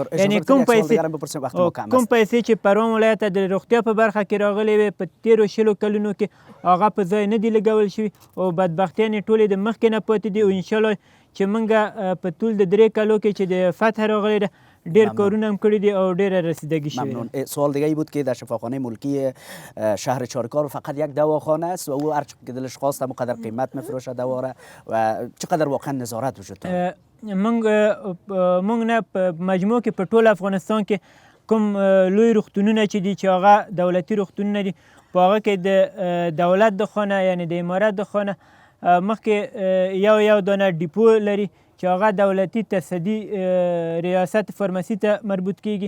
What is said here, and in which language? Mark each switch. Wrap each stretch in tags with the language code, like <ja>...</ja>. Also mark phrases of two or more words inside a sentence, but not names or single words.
<ps>یعنی کوم پیسې چې پروان ولایت ته د روغتیا په برخه کې راغلې وې په تیرو 20 کلونو کې هغه په ځای نه دي لګول شوي او بدبختیانې ټولې د مخکې نه پاتې دي. او انشاءالله چې موږ په طول د 3 کالو کې چې د فتح راغلی ده ډیر کارونه هم کړي دي او ډیره رسیدگی شوی.</ps> <fa>ممنون. سوال دیگه ای بود که در شفاخانه ملکی شهر چارکار فقط یک دواخانه است و او هر چقدر دلش خواست هم قدر قیمت میفروشه دواره و چقدر واقعا نظارت وجود داره؟</fa> <ps>موږ نه په مجموع کې په ټول افغانستان کې کوم لوی روغتونونه چې دي چې هغه دولتي روغتونونه دي، په هغه کې د دولت د خانه یعنی د امارت د خانه مخکې یو دانه ډیپو لري چې هغه دولتي تصدي ریاست فارماسي ته مربوط کیږي.</ps>